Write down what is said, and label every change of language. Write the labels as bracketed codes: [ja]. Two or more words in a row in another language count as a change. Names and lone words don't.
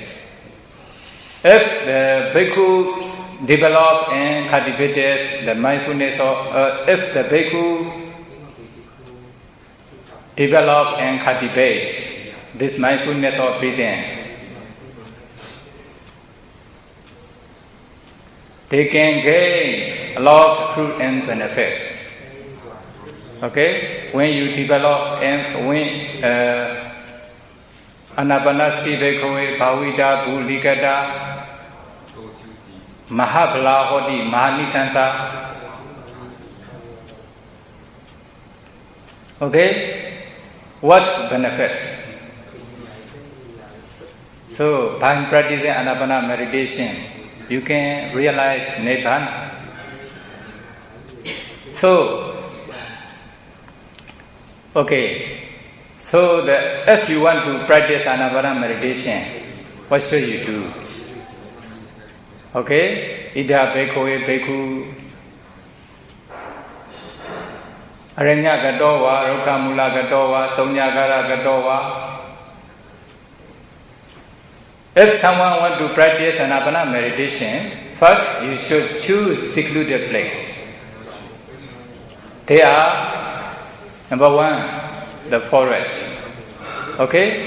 [en] If the bhikkhu develop and cultivated the mindfulness of, if the bhikkhu develop and cultivate this mindfulness of breathing, they can gain a lot of fruit and benefits. Okay? When you develop and when [pi] anapanasati bhikkhu bhavita bhulikata mahabhala hoti mahanisansa. [en] Okay? What benefits? So, by practicing anapana meditation, you can realize Nibbana. So, okay, so if you want to practice anapana meditation, what should you do? [pi] Okay, ida bhikkhu aranya gatowa, rukhamula gatowa, saunyagara gatowa. [en] If someone wants to practice anapana meditation, first you should choose secluded place. They are number one, the forest. Okay?